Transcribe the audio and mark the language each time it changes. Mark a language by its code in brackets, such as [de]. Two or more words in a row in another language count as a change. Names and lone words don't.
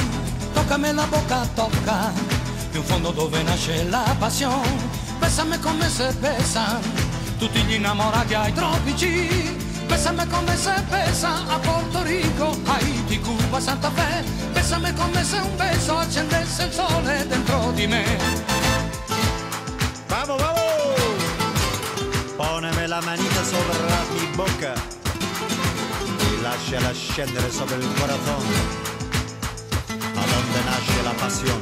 [it] Toccami la boca tocca, più in fondo dove nasce la passione. Bésame come [es] se besan [it] tutti gli innamorati ai tropici. [es] Bésame come se besa a Porto Rico, Haiti, Cuba, Santa Fe. [it] Bésame come se un beso accendesse il sole dentro di me. [es] Vamos, vamos, poneme la manita sopra mi boca. [it] Lasciala scendere sopra il [es] corazón, a donde [it] nasce la pasión.